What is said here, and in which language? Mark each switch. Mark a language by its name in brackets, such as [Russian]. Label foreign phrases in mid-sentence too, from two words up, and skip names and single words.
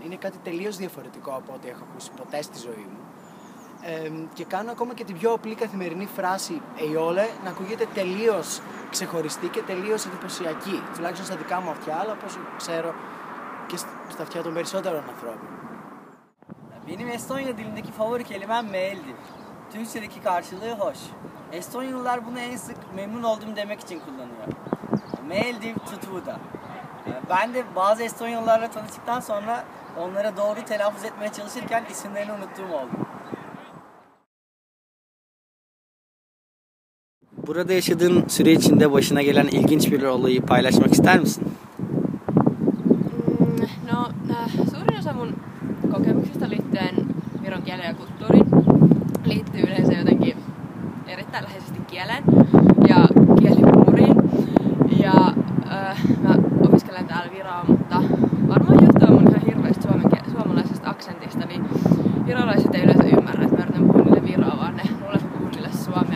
[Greek] Είναι κάτι τελείως διαφορετικό από ό,τι έχω ακούσει ποτέ στη ζωή μου. Και κάνω ακόμα και την πιο απλή καθημερινή φράση «eiole» να ακούγεται τελείως ξεχωριστή και τελείως εντυπωσιακή. Τουλάχιστον στα δικά μου αυτιά, αλλά όπως ξέρω και στα αυτιά των περισσότερων ανθρώπων. [Turkish] Benim Estonya dilindeki favori kelimem mail'dir. Türkçedeki karşılığı hoş. Estonyalılar bunu en sık memnun oldum demek için kullanıyor. Mail'dir tutuda. Ben de bazı Estonyalılarla tanıştıktan sonra onlara doğru telaffuz etmeye çalışırken isimlerini unuttuğum oldu. Burada yaşadığın süre içinde başına gelen ilginç bir olayı paylaşmak ister misin? [Finnish] No, suurin osa mun kokemuksista liittyen viron kieleen ja kulttuuriin liittyy yleensä jotenkin erittäin läheisesti kieleen ja kielikulttuuriin. Ja mä opiskelen täällä viroa, mutta varmaan johtuen mun ihan hirveästä suomalaisesta aksentista, niin virolaiset ei yleensä ymmärrä, että mä yritän puhua niille viroa, vaan ne luulee puhua niille suomea.